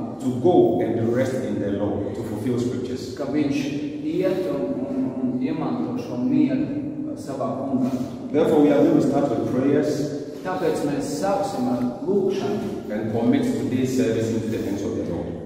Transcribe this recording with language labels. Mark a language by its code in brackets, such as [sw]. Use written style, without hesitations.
[en] to go and rest in the Lord, to fulfill scriptures. [lv] ka viņš iet un iemanto šo mieru savā kungā. [en] Therefore, we are going to start with prayers [lv] Tāpēc mēs sāksim ar lūgšanu [en] and commit today's service into the hands of the Lord.